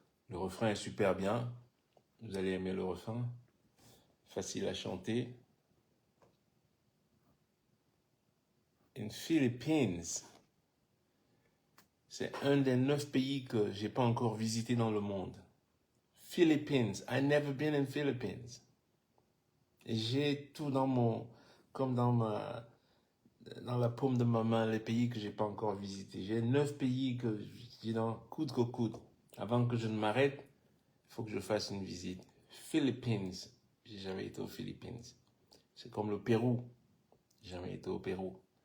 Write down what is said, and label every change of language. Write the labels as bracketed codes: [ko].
[fr] Le refrain est super bien. Vous allez aimer le refrain. Facile à chanter. In Philippines, c'est un des 9 pays que j'ai pas encore visité dans le monde. [en] Philippines, I never been in Philippines. [fr] J'ai tout dans mon, comme dans la paume de ma main, les pays que j'ai pas encore visités. J'ai 9 pays que je dis non, coude que coude. Avant que je ne m'arrête, il faut que je fasse une visite. Philippines, j'ai jamais été aux Philippines. C'est comme le Pérou, j'ai jamais été au Pérou.